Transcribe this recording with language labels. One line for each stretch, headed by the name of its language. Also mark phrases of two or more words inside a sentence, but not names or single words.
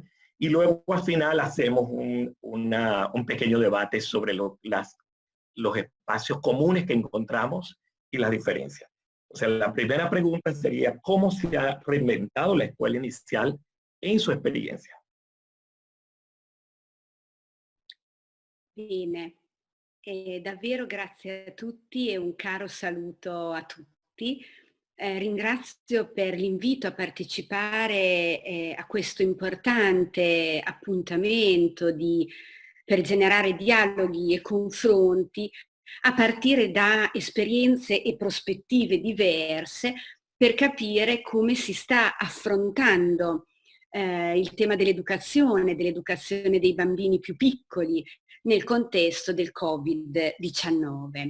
Spanish: Y luego al final hacemos un pequeño debate sobre los espacios comunes que encontramos y las diferencias. O sea, la primera pregunta sería, ¿cómo se ha reinventado la escuela inicial en su experiencia?
Italian: Bene, davvero grazie a tutti e un caro saluto a tutti. Ringrazio per l'invito a partecipare a questo importante appuntamento per generare dialoghi e confronti a partire da esperienze e prospettive diverse per capire come si sta affrontando il tema dell'educazione dei bambini più piccoli nel contesto del Covid-19.